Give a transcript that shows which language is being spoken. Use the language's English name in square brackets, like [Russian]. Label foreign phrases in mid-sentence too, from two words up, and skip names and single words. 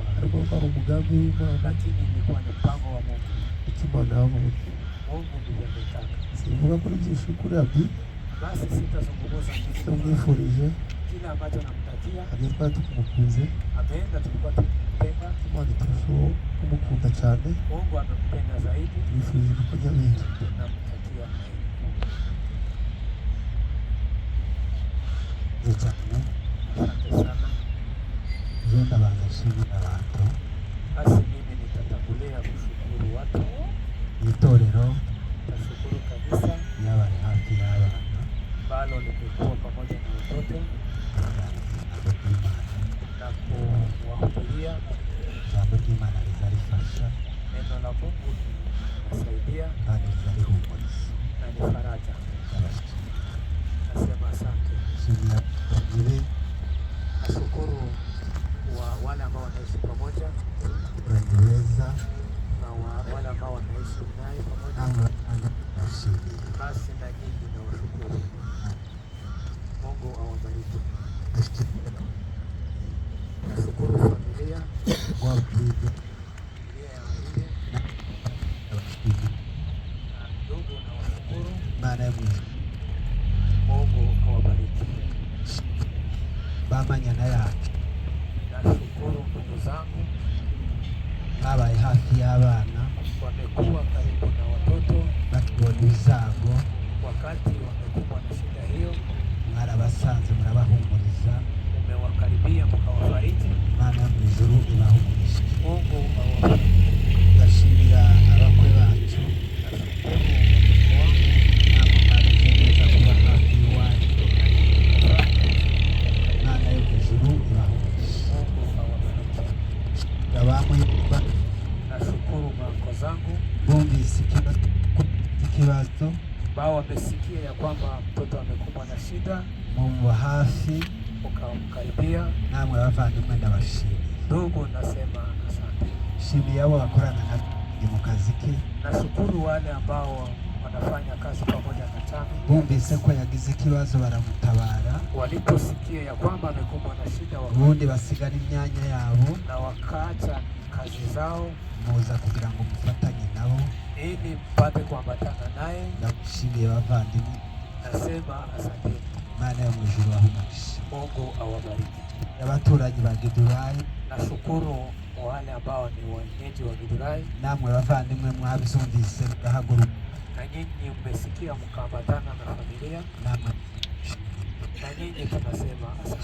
[Kinyarwanda] ariko kwari umugambi w'Imana, [Swahili] lakini ilikuwa ni mpango wa Mungu. [Kinyarwanda] icyo Imana yavuze. [Swahili] Mungu ndiye ametaka. [Kinyarwanda] Sivuga kuri byinshi kuri abi, [Swahili] basi sitazungumza kitu. [Kinyarwanda] tumwifurije [Swahili] Kile ambacho namtakia, [Kinyarwanda] agiye twari tumukunze [Swahili] ameenda, tulikuwa tukimpenda, [Kinyarwanda] Imana iturushaho kumukunda cyane, [Swahili] Mungu amempenda zaidi, [Kinyarwanda] tumwifurije kujya biga. [Swahili] tunamtakia [Kinyarwanda] cyane [Swahili] asante sana. [Kinyarwanda] genda bagashimira abantu [Swahili] Basi mimi nitatangulia kushukuru watu, [Kinyarwanda] itorero [Swahili] nitashukuru kanisa [Kinyarwanda] y'abari hafi y'abana [Swahili] ambalo limekuwa pamoja na watoto [Kinyarwanda] ijambo ry'Imana [Swahili] na kuwahubiria [Kinyarwanda] ijambo ry'Imana rizarifasha [Swahili] neno la Mungu, linasaidia [Kinyarwanda] kandi rizarihumuriza. [Swahili] na ni faraja. [Kinyarwanda] Ndabashimira. [Swahili] Nasema asante. [Kinyarwanda] Nshimira abagire [Swahili] Nashukuru wale ambao wanaishi pamoja [Kinyarwanda] abaturage beza [Swahili] na wale ambao wanaishi naye pamoja. [Kinyarwanda] namwe batanga ndabashimiye. [Swahili] Basi na nyinyi nawashukuru. Mungu awabariki. [Kinyarwanda] Ndashimira [Swahili] Nashukuru familia [Kinyarwanda] wabwire [Swahili] ya wengine [Kinyarwanda] ndabashimiye. [Swahili] na ndugu, nawashukuru. [Kinyarwanda] Imana yo mu ijuru [Swahili] Mungu awabariki. [Kinyarwanda] bamanyana yacu [Swahili] Nashukuru ndugu zangu, [Kinyarwanda] babaye hafi y'abana [Swahili] wamekuwa karibu na watoto [Kinyarwanda] bakibona ibizago, [Swahili] wakati wamekumbwa na shida hiyo, [Kinyarwanda] mwarabasanze murabahumuriza. [Swahili] umewakaribia mkawafariji. [Kinyarwanda] Imana yo mu ijuru ibahumurishe. [Swahili] Mungu awabariki. [Kinyarwanda] Ndashimira abakwe bacu [Swahili] Nashukuru watoto wangu, [Kinyarwanda] namwe mwaragiye neza kuba hafi y'iwanyu. Imana yo mu ijuru ibahumurishe. [Swahili] Mungu awabariki. [Kinyarwanda] Abamuyumva [Swahili] Nashukuru mako zangu [Kinyarwanda] bumvise ikibazo [Swahili] ambao wamesikia ya kwamba mtoto amekumbwa na shida, [Kinyarwanda] mumuba hafi, [Swahili] ukamkaribia. [Kinyarwanda] namwe bavandimwe ndabashimiye. [Swahili] Ndugu, nasema asante. [Kinyarwanda] Shimiye abo bakorana na mu kazi ke, [Swahili] Nashukuru wale ambao wanafanya kazi pamoja na Tami, [Kinyarwanda] bumvise ko yagize ikibazo baramutabara, [Swahili] waliposikia ya kwamba amekumbwa na shida [Kinyarwanda] ubundi basigara imyanya yabo [Swahili] na wakaacha kazi zao [Kinyarwanda] muza kugira ngo mufatanye nabo. [Swahili] ili mpate kuambatana naye. [Kinyarwanda] Ndamushimiye bavandimwe. [Swahili] Nasema asante. [Kinyarwanda] Imana yo mu ijuru ibahumurishe. [Swahili] Mungu awabariki. [Kinyarwanda] Abaturanyi ba Gidurayi, [Swahili] Nashukuru wale ambao ni wenyeji wa Githurai, [Kinyarwanda] namwe bavandimwe mwabyumvise mugahaguruka, [Swahili] na nyinyi mmesikia mkaambatana na familia, [Kinyarwanda] namwe [Swahili] na nyinyi tunasema asante.